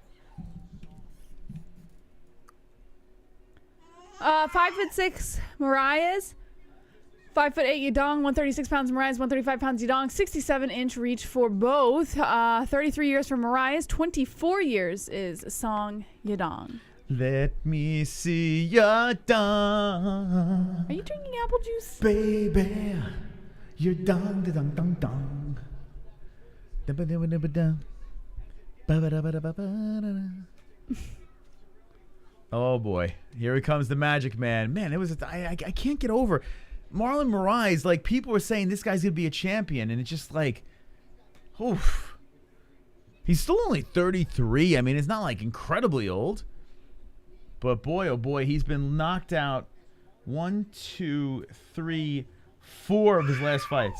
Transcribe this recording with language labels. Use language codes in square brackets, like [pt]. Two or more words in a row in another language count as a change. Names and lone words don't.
[en] 5'6" Moraes, 5'8" Yadong, 136 pounds Moraes, 135 pounds Yadong, 67-inch reach for both. 33 years for Moraes, 24 years is Song Yadong. Let me see your dong. Are you drinking apple juice? Baby, your dong, da dong, dong, dong. Da ba da ba da ba da. Ba ba da ba da ba ba da. Oh boy, here comes the Magic Man. Man, it was I can't get over Marlon Moraes. Like, people were saying this guy's gonna be a champion, and it's just like, oof. He's still only 33. I mean, it's not like incredibly old, but boy, oh boy, he's been knocked out 1, 2, 3, 4 of his last fights.